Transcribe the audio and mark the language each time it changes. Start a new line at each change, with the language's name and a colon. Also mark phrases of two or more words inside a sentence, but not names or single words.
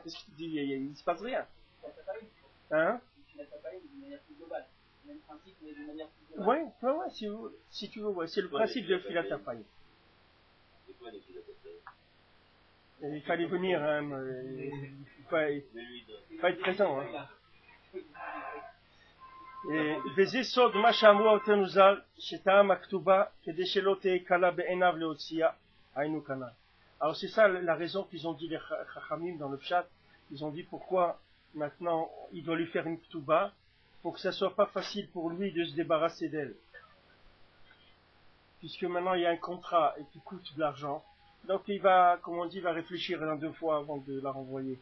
French: Qu'est-ce que tu dis? Il ne se passe rien. Hein? Ouais, si tu veux, ouais. C'est le principe de Philatapayim. Il fallait venir, hein, il faut être présent. Hein.
Hebrew: וזה סוד מה שאמרו אותנו ז"ל, שטעם הכתובה כדי שלא תהיה קלה בעיניו להוציאה, היינו כנ"ל.
French: Alors c'est ça la raison qu'ils ont dit les Chachamim dans le pshat. Ils ont dit pourquoi maintenant il doit lui faire une ketouba pour que ça soit pas facile pour lui de se débarrasser d'elle. Puisque maintenant il y a un contrat et qui coûte de l'argent. Donc il va, comme on dit, il va réfléchir un deux fois avant de la renvoyer.